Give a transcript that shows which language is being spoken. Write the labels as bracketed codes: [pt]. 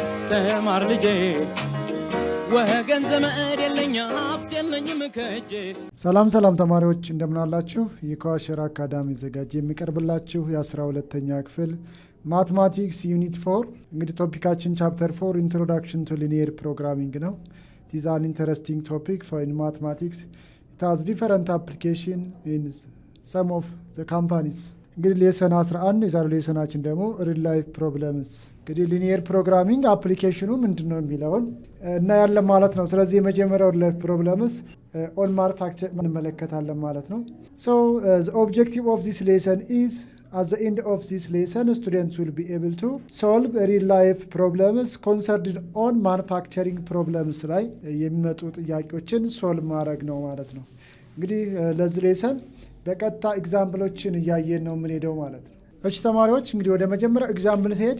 [am] ተማር ልጄ ወገን ዘመድ የለኝ ሀብት የለኝም ከእጄ። ሰላም ተማሪዎች እንደምን አላችሁ? የከዋሸራ አካዳሚ ዘጋጅ የሚቀርብላችሁ የ12ኛ ክፍል ማትማቲክስ ዩኒት 4 እንግዲህ ቶፒካችን ቻፕተር 4 ኢንትሮዳክሽን ቱ ሊኒየር ፕሮግራሚንግ ነው። [en] it is an interesting topic for in mathematics. it has different application in some of the companies. [am] እንግዲህ ሌሰን 11 የዛሬው ሌሰናችን ደግሞ ሪል ላይፍ ፕሮብለምስ እንግዲህ ሊኒየር ፕሮግራሚንግ አፕሊኬሽኑ ምንድነው የሚለውን እና ያለ ማለት ነው። ስለዚህ የመጀመሪያው ሪል ላይፍ ፕሮብለምስ ኦን ማኑፋክቸር እንመለከታለን ማለት ነው። [en] so the objective of this lesson is at the end of this lesson students will be able to solve real life problems concerned on manufacturing problems [am] ላይ የሚመጡ ጥያቄዎችን ሶልቭ ማድረግ ነው ማለት ነው። እንግዲህ ለዚህ ሌሰን በቀጥታ ኤግዛምፕሎችን እያየን ነው የምንሄደው ማለት ነው። እሺ ተማሪዎች እንግዲህ ወደ መጀመሪያው ኤግዛምፕል